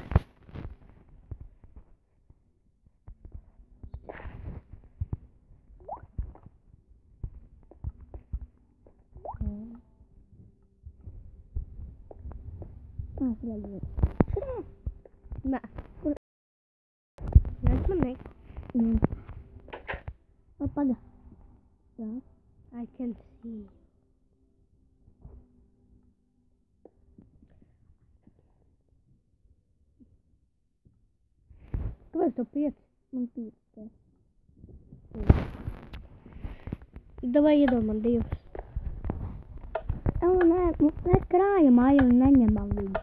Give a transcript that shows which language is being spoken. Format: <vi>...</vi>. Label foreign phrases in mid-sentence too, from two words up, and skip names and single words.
<lv>Šurā? Nē. Redz man neko. Paga. Jā.</lv> <en>I can see.</en> <lv>Kāpēc tev 5? Man 5. Davai iedod man 2. Nē, mēs krājam aju un neņemam viņu.</lv>